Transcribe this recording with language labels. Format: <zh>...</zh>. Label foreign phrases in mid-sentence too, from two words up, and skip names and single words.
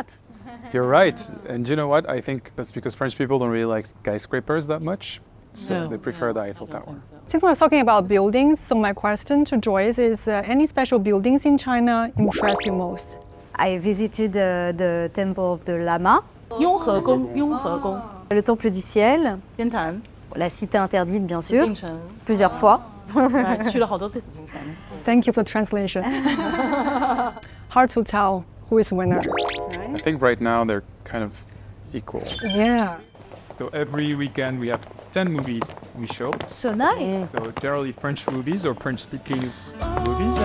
<en>You're right. And you know what? I think that's because French people don't really like skyscrapers that much. So No. they prefer the Eiffel Tower. Since we're talking about buildings, so my question to Joyce is, any special buildings in China impress you most? I visited the temple of the Lama,</en> <zh>雍和宫，</zh> <fr>le temple du ciel,</fr> <zh>天坛，</zh> <fr>la cité interdite bien</fr> <zh>紫</zh> <fr>sûr,</fr> <zh>禁城，</zh> <fr>plusieurs fois.</fr> <zh>去了好多次紫禁城。</zh> <en>Thank you for the translation. Hard to tell who is winner. I think right now they're kind of equal. Yeah. So every weekend we have 10 movies we show. So nice. So generally French movies or French-speaking movies.</en>